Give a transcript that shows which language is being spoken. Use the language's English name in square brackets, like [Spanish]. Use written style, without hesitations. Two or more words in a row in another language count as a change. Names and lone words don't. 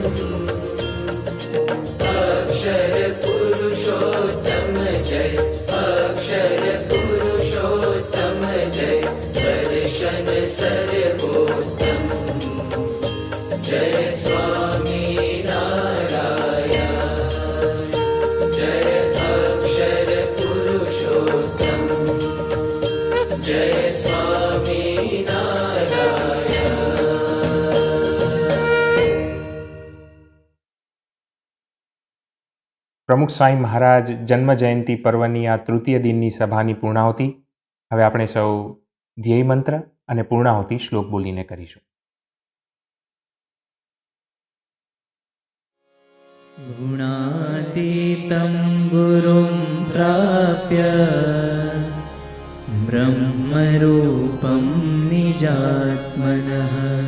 [Sanskrit] अक्षर पुरुषोत्तम जय अक्षर पुरुषोत्तम जय दर्शन सर्वोत्तम जय स्वामी नारायण जय अक्षर पुरुषोत्तम जय स्वामी नारायण [Gujarati] પ્રમુખ સ્વામી મહારાજ જન્મ જયંતિ પર્વની આ તૃતીય દિનની સભાની પૂર્ણાહુતિ હવે આપણે સૌ ધ્યેય મંત્ર અને પૂર્ણાહુતિ શ્લોક બોલીને કરીશું. [Sanskrit] गुणातीतं गुरुं प्राप्य ब्रह्मरूपं निजात्मनः